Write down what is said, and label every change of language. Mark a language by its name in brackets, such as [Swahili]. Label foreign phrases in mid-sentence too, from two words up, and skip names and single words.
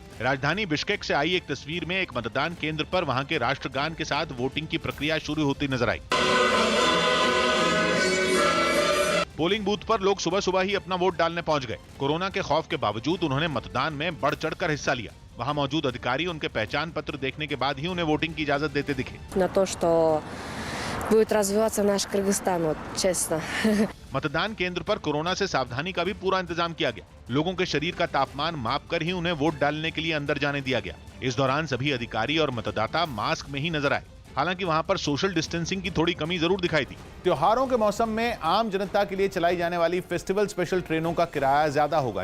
[Hindi] राजधानी बिश्केक से आई एक तस्वीर में एक मतदान केंद्र पर वहां के राष्ट्रगान के साथ वोटिंग की प्रक्रिया शुरू होती नजर आई। [English] polling booth [Hindi] पर लोग सुबह सुबह ही अपना वोट डालने पहुंच गए। कोरोना के खौफ के बावजूद उन्होंने मतदान में बढ़ चढ़कर हिस्सा लिया। वहां मौजूद अधिकारी उनके पहचान पत्र देखने के बाद ही उन्हें वोटिंग की इजाजत देते दिखे। [Russian] будет развиваться наш Кыргызстан, вот честно. [Hindi] मतदान केंद्र पर कोरोना से सावधानी का भी पूरा इंतजाम किया गया। लोगों के शरीर का तापमान मापकर ही उन्हें वोट डालने के लिए अंदर जाने दिया गया। इस दौरान सभी अधिकारी और मतदाता मास्क में ही नजर आए। हालांकि वहां पर [English] social distancing [Hindi] की थोड़ी कमी जरूर दिखाई दी। त्योहारों के मौसम में आम जनता के लिए चलाई जाने वाली [English] festival special trains [Hindi] का किराया ज्यादा होगा।